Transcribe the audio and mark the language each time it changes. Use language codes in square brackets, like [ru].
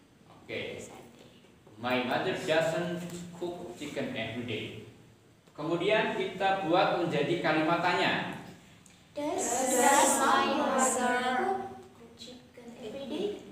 [en] Oke, my mother doesn't cook chicken every day. [id] Kemudian kita buat menjadi kalimat tanya. [en] Does my mother cook chicken every day?